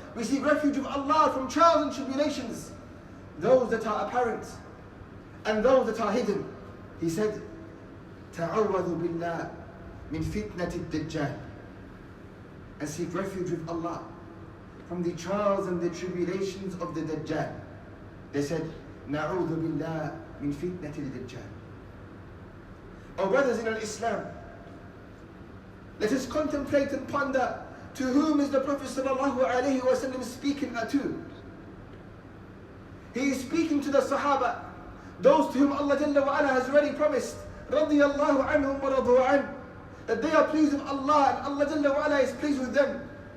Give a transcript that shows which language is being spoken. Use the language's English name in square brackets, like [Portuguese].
[English] We seek refuge of Allah from trials and tribulations, those that are apparent and those that are hidden. He said, [Arabic] تعوذوا بالله من فتنة الدجال, [English] and seek refuge with Allah from the trials and the tribulations of the Dajjal. They said, [Arabic] نعوذ بالله من فتنة الدجال. [English] Oh brothers in Islam, let us contemplate and ponder, to whom is the Prophet ﷺ speaking to? He is speaking to the Sahaba, those to whom Allah Jalla wa Ala has already promised, [Arabic] رضي الله عنهم ورضوا عنه, [English] that they are pleased with Allah and Allah Jalla wa Ala is pleased with them.